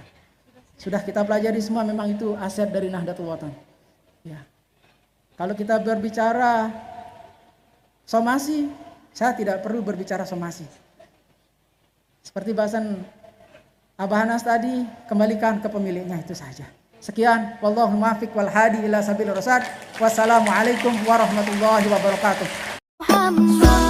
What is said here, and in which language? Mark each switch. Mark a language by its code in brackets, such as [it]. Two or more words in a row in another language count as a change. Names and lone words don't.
[id] Sudah kita pelajari semua memang itu aset dari Nahdlatul Wathon. Ya. Kalau kita berbicara somasi, saya tidak perlu berbicara somasi. Seperti bahasan Abah Anas tadi, kembalikan ke pemiliknya itu saja. Sekian, [ar] والله الموفق والهادي إلى سبيل الرشاد. والسلام عليكم ورحمة الله وبركاته.